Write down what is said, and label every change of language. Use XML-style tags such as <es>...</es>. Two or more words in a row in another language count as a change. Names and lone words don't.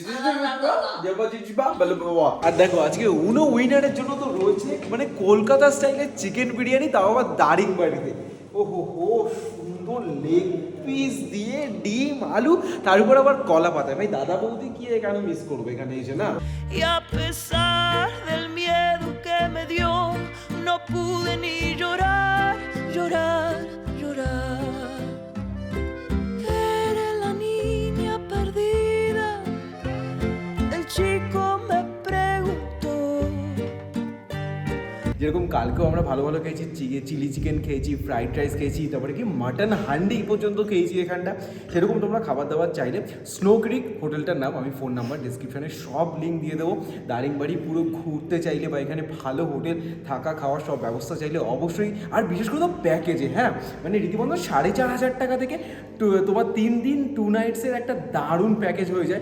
<bn>আর দেখো আজকে উনো উইনারের জন্য তো রয়েছে মানে কলকাতা স্টাইলের চিকেন বিরিয়ানি, তাও আবার দারিংবাড়িতে। ওহো হো, সুন্দর</bn> <en>leg piece</en> <bn>দিয়ে ডিম আলু, তার উপর আবার কলা পাতা। ভাই দাদা বৌদি কি কেন মিস করবো এখানে এসে না?</bn> <es>Y a pesar del miedo que me dio, no pude ni llorar, llorar, llorar. Eres la niña perdida, el chico me preguntó.</es> <bn>যেরকম কালকেও আমরা ভালো ভালো খেয়েছি,</bn> <en>chili chicken</en> <bn>খেয়েছি,</bn> <en>fried rice</en> <bn>খেয়েছি, তারপরে কি মাটন হান্ডি পর্যন্ত খেয়েছি এখানটা। সেরকম তোমরা খাবার দাবার চাইলে স্নো ক্রিক হোটেলটার নাম, আমি</bn> <en>phone number</en> <bn>ডিসক্রিপশানে সব লিঙ্ক দিয়ে দেবো। দারিংবাড়ি পুরো ঘুরতে চাইলে বা এখানে ভালো হোটেল থাকা খাওয়ার সব ব্যবস্থা চাইলে অবশ্যই, আর বিশেষ করে তো প্যাকেজে, হ্যাঁ মানে রীতিমতো 4,500 টাকা থেকে তোমার 3 দিন 2 নাইটসের একটা দারুণ প্যাকেজ হয়ে যায়।</bn>